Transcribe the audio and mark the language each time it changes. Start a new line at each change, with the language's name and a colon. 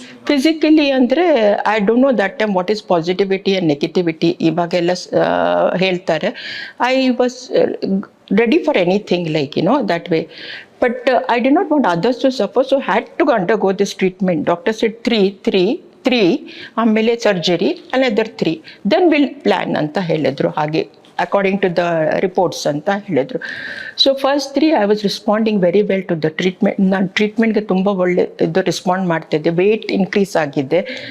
English: physically ಅಂದರೆ I don't know that time what is positivity and negativity
Kannada: ಇವಾಗೆಲ್ಲ ಹೇಳ್ತಾರೆ.
English: I was ready for anything like that way, but I did not want others to suffer, so had to undergo this treatment. Doctor said 3 ಆಮೇಲೆ surgery another 3, then we'll plan
Kannada: ಅಂತ ಹೇಳಿದ್ರು ಹಾಗೆ
English: According to the reports ಅಂತ ಹೇಳಿದರು. So first 3 I was responding very well to the treatment.
Kannada: ನಾನು ಟ್ರೀಟ್ಮೆಂಟ್ಗೆ ತುಂಬ ಒಳ್ಳೆ ಇದು ರೆಸ್ಪಾಂಡ್ ಮಾಡ್ತಿದ್ದೆ, ವೆಯ್ಟ್ ಇನ್ಕ್ರೀಸ್ ಆಗಿದೆ.